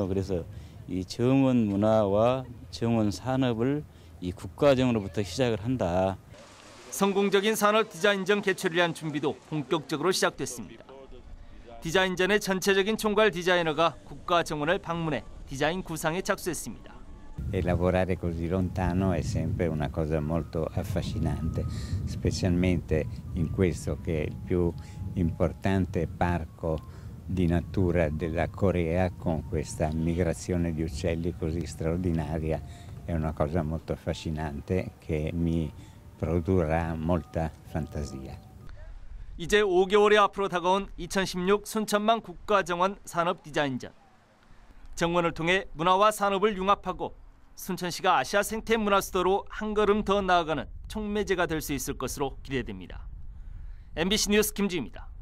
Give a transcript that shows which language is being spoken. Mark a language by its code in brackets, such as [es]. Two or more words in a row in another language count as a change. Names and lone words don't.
[ko] 그래서 이 정원 문화와 정원 산업을 이 국가정으로부터 시작을 한다. 성공적인 산업 디자인전 개최를 위한 준비도 본격적으로 시작됐습니다. 디자인전의 전체적인 총괄 디자이너가 국가정원을 방문해 디자인 구상에 착수했습니다. [it] E lavorare così lontano è sempre una cosa molto affascinante, specialmente in questo che è il più importante parco di natura della Corea, con questa migrazione di uccelli così straordinaria. È una cosa molto affascinante che mi produrrà molta fantasia. [ko] 이제 5개월이 앞으로 다가온 2016 순천만 국가정원 산업디자인전. 정원을 통해 문화와 산업을 융합하고 순천시가 아시아 생태문화 수도로 한 걸음 더 나아가는 촉매제가 될 수 있을 것으로 기대됩니다. MBC 뉴스 김주희입니다.